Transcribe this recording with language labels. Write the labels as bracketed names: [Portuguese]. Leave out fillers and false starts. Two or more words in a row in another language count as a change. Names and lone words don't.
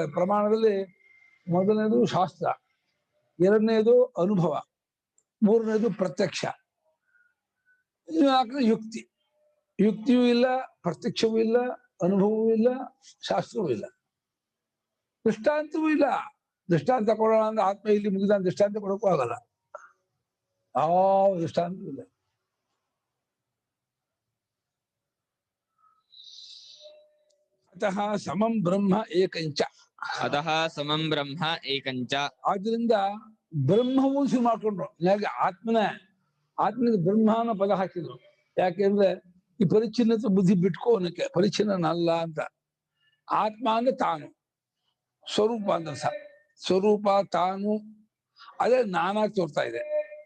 [Kannada] ಪ್ರಮಾಣದಲ್ಲಿ ಮೊದಲನೇದು ಶಾಸ್ತ್ರ, ಎರಡನೇದು ಅನುಭವ, ಮೂರನೇದು ಪ್ರತ್ಯಕ್ಷ, ನಾಲ್ಕನೇ ಯುಕ್ತಿ. ಯುಕ್ತಿಯೂ ಇಲ್ಲ, ಪ್ರತ್ಯಕ್ಷವೂ ಇಲ್ಲ, ಅನುಭವವೂ ಇಲ್ಲ, ಶಾಸ್ತ್ರವೂ ಇಲ್ಲ, ದೃಷ್ಟಾಂತವೂ ಇಲ್ಲ. ದೃಷ್ಟಾಂತ ಕೊಡೋಣ ಅಂದ್ರೆ ಆತ್ಮ ಇಲ್ಲಿ ಮುಗಿದ ದೃಷ್ಟಾಂತ ಕೊಡೋಕ್ಕೂ ಆಗಲ್ಲ, ಯಾವ ದೃಷ್ಟಾಂತವೂ ಇಲ್ಲ. [Sanskrit] ಅತಃ ಸಮಂ ಬ್ರಹ್ಮ ಏಕಂಚ. ಅತಃ ಸಮಂ ಬ್ರಹ್ಮ ಏಕಂಚ. [Kannada] ಆದ್ರಿಂದ ಬ್ರಹ್ಮವೂ ಶುರು ಮಾಡ್ಕೊಂಡ್ರು. ಹಾಗೆ ಆತ್ಮನಿಗೆ ಬ್ರಹ್ಮ ಅನ್ನೋ ಪದ ಹಾಕಿದ್ರು. ಯಾಕೆಂದ್ರೆ ಈ ಪರಿಚ್ಛಿನ್ನತೆ ಬುದ್ಧಿ ಬಿಟ್ಕೋನಕ್ಕೆ, ಪರಿಚ್ಛಿನ್ನನಲ್ಲ ಅಂತ. ಆತ್ಮ ಅಂದ್ರೆ ತಾನು, ಸ್ವರೂಪ ಅಂದ್ರೆ ಸ್ವರೂಪ ತಾನು, ಅದೇ ನಾನಾಗಿ ತೋರ್ತಾ ಇದೆ.